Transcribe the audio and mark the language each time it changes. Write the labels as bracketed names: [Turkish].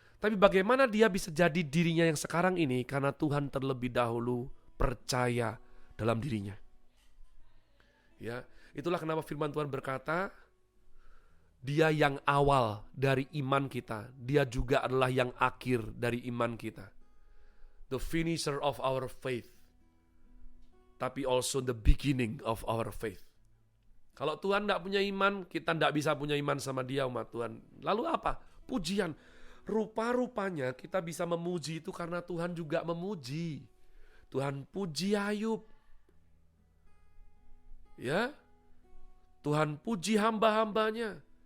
[Indonesian] Tapi bagaimana dia bisa jadi dirinya yang sekarang ini? Karena Tuhan terlebih dahulu percaya dalam dirinya. Ya, itulah kenapa firman Tuhan berkata, Dia yang awal dari iman kita, Dia juga adalah yang akhir dari iman kita. [English] The finisher of our faith, tapi also the beginning of our faith. [Indonesian] Kalau Tuhan tidak punya iman, kita tidak bisa punya iman sama Dia umat Tuhan. Lalu apa? Pujian. Rupa-rupanya kita bisa memuji itu karena Tuhan juga memuji. Tuhan puji Ayub. Ya. Tuhan puji hamba-hambanya.